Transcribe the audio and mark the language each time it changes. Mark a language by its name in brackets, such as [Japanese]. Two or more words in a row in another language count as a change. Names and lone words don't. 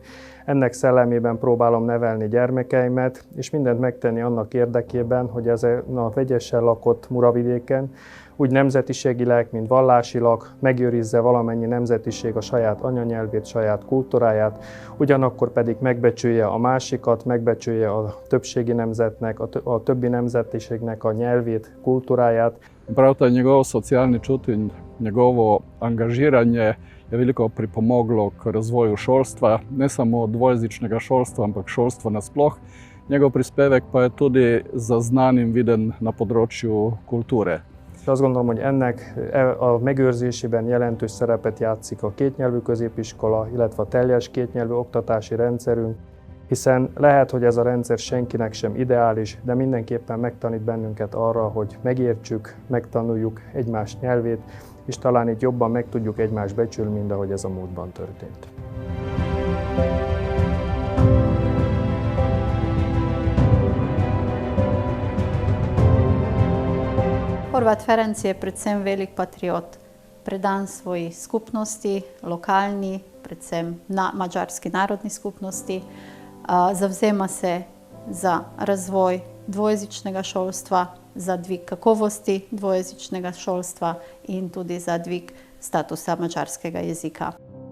[Hungarian] Ennek szellemében próbálom nevelni gyermekeimet, és mindent megtenni annak érdekében, hogy ezen a vegyesen lakott Muravidéken úgy nemzetiségileg, mint vallásilag megőrizze valamennyi nemzetiség a saját anyanyelvét, saját kultúráját, ugyanakkor pedig megbecsülje a másikat, megbecsülje a többségi nemzetnek, a többi nemzetiségnek a nyelvét, kultúráját. [Slovenian] Prav ta njegov socialni čut in njegovo angažiranje je veliko pripomoglo k razvoju šolstva, ne samo dvojezičnega šolstva, ampak šolstva nasploh. Njegov prispevek pa je tudi zaznan in viden na področju kulture. [Hungarian] Azt gondolom, hogy ennek a megőrzésében jelentős szerepet játszik a kétnyelvű középiskola, illetve a teljes kétnyelvű oktatási rendszerünk, hiszen lehet, hogy ez a rendszer senkinek sem ideális, de mindenképpen megtanít bennünket arra, hogy megértsük, megtanuljuk egymás nyelvét, és talán így jobban meg tudjuk egymást becsülni, mint ahogy ez a múltban történt. [Slovenian] Horváth Ferenc je predvsem velik patriot, predan svoji skupnosti, lokalni, predvsem madžarski narodni skupnosti. Zavzema se za razvoj dvojezičnega šolstva, za dvig kakovosti dvojezičnega šolstva in tudi za dvig statusa madžarskega jezika.